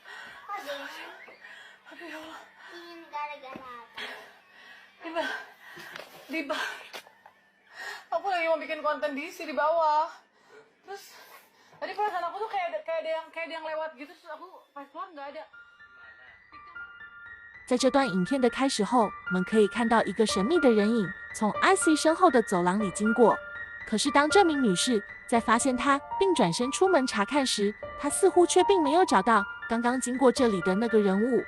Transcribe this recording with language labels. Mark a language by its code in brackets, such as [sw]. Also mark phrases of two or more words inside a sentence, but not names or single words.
[id] Aduh [ar] ya Allah. [id] Dingin gara-gara apa? Di bawah. Aku lagi mau bikin konten di bawah. Terus tadi perasaan aku tuh kayak ada yang lewat gitu, terus aku pas keluar nggak ada. [zh] 在这段影片的开始后，我们可以看到一个神秘的人影从 IC 身后的走廊里经过。可是当这名女士在发现他并转身出门查看时，她似乎却并没有找到刚刚经过这里的那个人物。